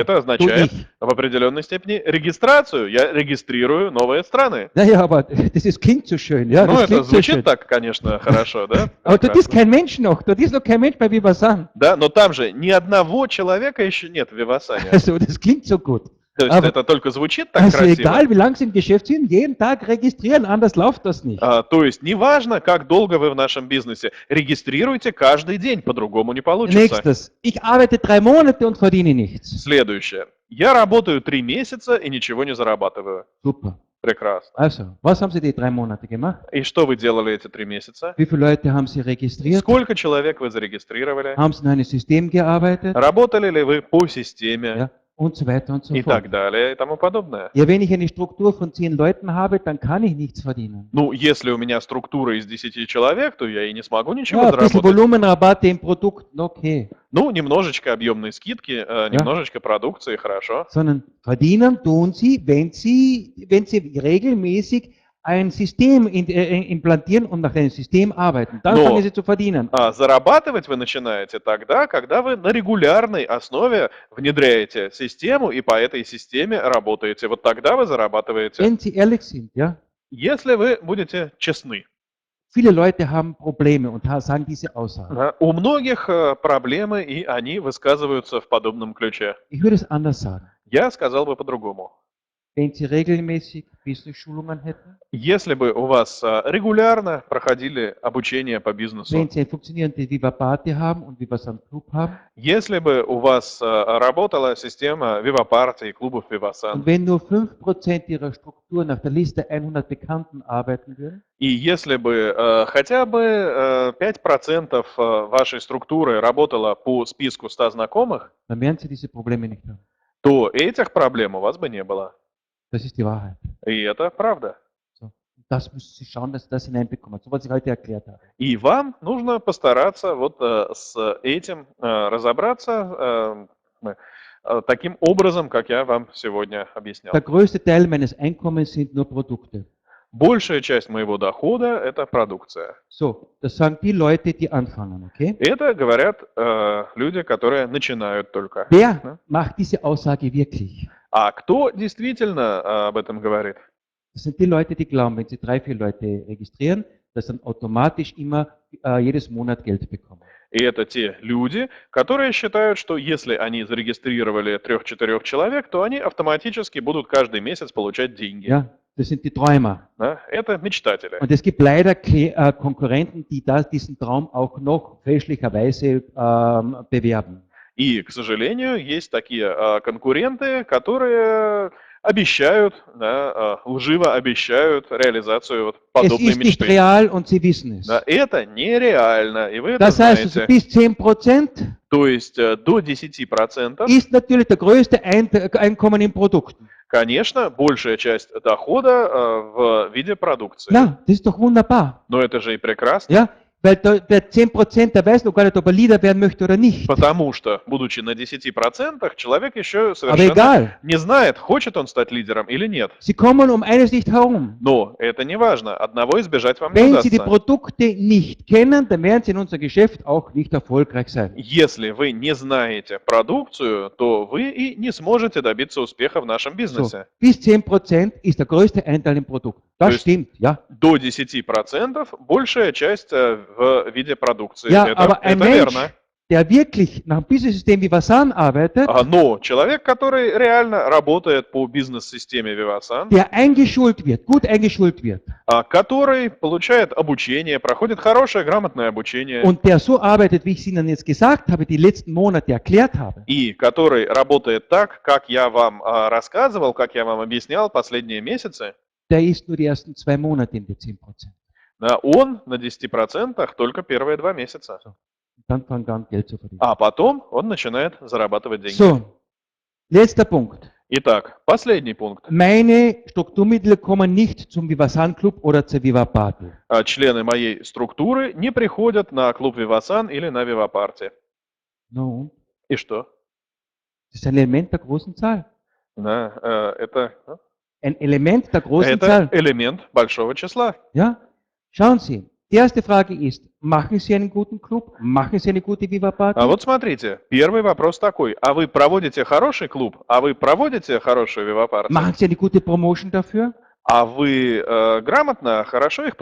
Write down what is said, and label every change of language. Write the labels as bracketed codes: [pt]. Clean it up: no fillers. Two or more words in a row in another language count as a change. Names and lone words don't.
[ru] это tu означает [de] ich. [ru] в определенной степени регистрацию. Я регистрирую новые страны. [de] Naja, aber das klingt so schön. Ja, [ru] Ну, [de] das [ru] это [de] klingt so [ru] звучит [de] schön. [ru] так, конечно, хорошо, да? [de] Aber dort ist [ru] Прекрасно. [de] kein Mensch noch. Dort ist noch kein Mensch bei Vivasan. [ru] Да, но там же ни одного человека еще нет в Вивасане. [de] Also, das klingt so gut. [ru] То есть [de] Aber- [ru] это только звучит так [de] Also, [ru] красиво. [de] egal wie lange Sie im Geschäft sind, jeden Tag registrieren, anders läuft das nicht. [ru] То есть неважно, как долго вы в нашем бизнесе, регистрируйте каждый день, по-другому не получится. [de] Nächstes. Ich arbeite 3 Monate und verdiene nichts. [ru] Следующее. Я работаю 3 месяца и ничего не зарабатываю. [de] Super. [ru] Прекрасно. [de] Also, was haben Sie die 3 Monate gemacht? [ru] И что вы делали эти 3 месяца? [de] Wie viele Leute haben Sie registriert? [ru] Сколько человек вы зарегистрировали? [de] Haben Sie in einem System gearbeitet? [ru] Работали ли вы по системе? [de] Ja, und so weiter und so [ru] И [de] fort. [ru] так далее, и тому подобное. [de] Ja, wenn ich eine Struktur von 10 Leuten habe, dann kann ich nichts verdienen. [ru] Ну, если у меня структура из 10 человек, то я и не смогу ничего [de] Ja, ein bisschen [ru] заработать. [de] Volumenrabatte im Produkt, okay. [ru] Ну, немножечко объемной скидки, немножечко продукции, хорошо. [de] Sondern verdienen tun Sie, wenn Sie regelmäßig ein System implantieren und nach einem System arbeiten. Dann No. fangen Sie zu verdienen. [ru] А зарабатывать вы начинаете тогда, когда вы на регулярной основе внедряете систему и по этой системе работаете. Вот тогда вы зарабатываете. [de] Wenn Sie ehrlich sind, ja. [ru] Если вы будете честны. [de] Viele Leute haben Probleme und sagen diese Aussagen. [ru] Да, у многих проблемы, и они высказываются в подобном ключе. [de] Ich würde es anders sagen. [ru] Я сказал бы по-другому. [de] Wenn Sie regelmäßig Business-Schulungen hätten, [ru] Если бы у вас регулярно проходили обучение по бизнесу, [de] wenn Sie eine funktionierende Viva Party haben und Viva San Club haben, [ru] если бы у вас работала система Viva Party и клубов Vivasan, [de] und wenn nur 5% Ihrer Struktur nach der Liste 100 Bekannten arbeiten würden, [ru] и если бы хотя бы 5% вашей структуры работало по списку 100 знакомых, [de] dann werden Sie diese Probleme nicht haben. [ru] то этих проблем у вас бы не было. [de] Das ist die Wahrheit. [ru] И это правда. [de] So. Das müssen Sie schauen, dass Sie das hineinbekommen. So was ich heute erklärt habe. [ru] И вам нужно постараться вот с этим разобраться таким образом, как я вам сегодня объяснял. [de] Der größte Teil meines Einkommens sind nur Produkte. [ru] Большая часть моего дохода – это продукция. [de] So, das sagen die Leute, die anfangen, okay? [ru] Это говорят люди, которые начинают только. [de] Wer macht diese Aussage wirklich? [ru] А кто действительно об этом говорит? [de] Das sind die Leute, die glauben, wenn sie 3, 4 Leute registrieren, dass dann automatisch immer jedes Monat Geld bekommen. [ru] И это те люди, которые считают, что если они зарегистрировали 3-4 человек, то они автоматически будут каждый месяц получать деньги. [de] Ja, Das sind die Träumer. [ru] Да? Это мечтатели. [de] Und es gibt leider Konkurrenten, die diesen Traum auch noch fälschlicherweise bewerben. [ru] И, к сожалению, есть такие конкуренты, которые обещают, да, лживо обещают реализацию вот [de] Es [ru] подобной [de] ist nicht [ru] мечты. [de] real und Sie wissen es. [ru] Да, это нереально, и вы это [de] Das heißt also, [ru] знаете. [de] bis 10% [ru] То есть до 10%, [de] ist natürlich der größte Einkommen in Produkten. [ru] конечно, большая часть дохода в виде продукции. [de] Ja, das ist doch wunderbar. [ru] Но это же и прекрасно. [de] Ja, weil der 10%, der weiß noch gar nicht, ob er Leader werden möchte oder nicht. [ru] Потому что, будучи на 10%, человек еще [de] Aber [ru] совершенно [de] egal, [ru] не знает, хочет он стать лидером или нет. [de] Sie kommen um eines nicht herum. [ru] Но это не важно. Одного избежать вам не [de] Wenn Sie die [ru] удастся. [de] Produkte nicht kennen, dann werden Sie in unserem Geschäft auch nicht erfolgreich sein. [ru] Если вы не знаете продукцию, то вы и не сможете добиться успеха в нашем [de] So, [ru] бизнесе. [de] bis 10% ist der größte Anteil im Produkt. Das [ru] То есть [de] stimmt, ja. [ru] До 10% большая часть в виде продукции. [de] Ja, [ru] это [de] aber ein [ru] это [de] Mensch, [ru] верно. [de] der wirklich nach dem Business-System wie Vasan arbeitet, [ru] Но человек, который реально работает по бизнес-системе Vivasan, [de] der eingeschult wird, gut eingeschult wird [ru] который получает обучение, проходит хорошее, грамотное обучение, [de] und der so arbeitet, wie ich es Ihnen jetzt gesagt habe, die letzten Monate erklärt habe, [ru] и который работает так, как я вам рассказывал, как я вам объяснял последние месяцы, [de] der ist nur die ersten 2 Monate in die 10%. [ru] он на 10% только первые 2 месяца. [de] Und dann fangen an, Geld zu verdienen. [ru] А потом он начинает зарабатывать деньги. [de] So, letzter Punkt. [ru] Итак, последний пункт. [de] Meine Strukturmitglieder kommen nicht zum Vivasan Club oder zur Viva Party. [ru] Члены моей структуры не приходят на клуб Vivasan или на Viva-Party. [de] No, [ru] И что? [de] das ist ein Element der großen Zahl. [ru] Да, [de] Ein Element der großen [ru] это [de] Zahl. [ru] элемент большого числа. [de] Ja? Schauen Sie, die erste Frage ist, machen Sie einen guten Club? Machen Sie eine gute Viva Party? [ru] А вот смотрите, первый вопрос такой. А вы проводите хороший клуб? А вы проводите хорошую Viva-Party? [de] Machen Sie eine gute Promotion dafür? [ru] А вы грамотно, хорошо их